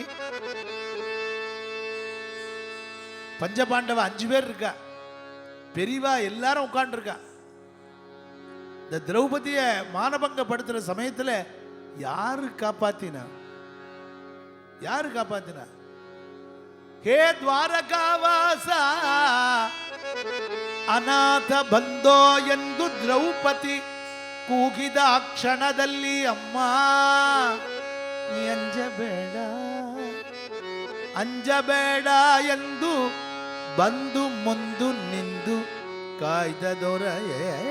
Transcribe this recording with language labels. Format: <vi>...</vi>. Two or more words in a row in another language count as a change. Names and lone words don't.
<ta>பஞ்சபாண்டவ 5 பேர் இருக்கா, பெரியவா எல்லாரும் உட்கார்ந்துருக்கா. இந்த திரௌபதிய மானபங்கப்படுத்துற சமயத்துல யாரு காப்பாத்தினா? யாரு காப்பாத்தினா? ஹே</ta> <kn>ದ್ವಾರಕಾವಾಸ ಅನಾಥ ಬಂದೋ ಎಂದು ದ್ರೌಪದಿ ಕೂಗಿದ ಆ ಕ್ಷಣದಲ್ಲಿ ಅಮ್ಮ ನೀ ಅಂಜಬೇಡ ಅಂಜಬೇಡ ಎಂದು ಬಂದು ಮುಂದು ನಿಂದು ಕಾಯ್ದ ದೊರೆಯೇ</kn>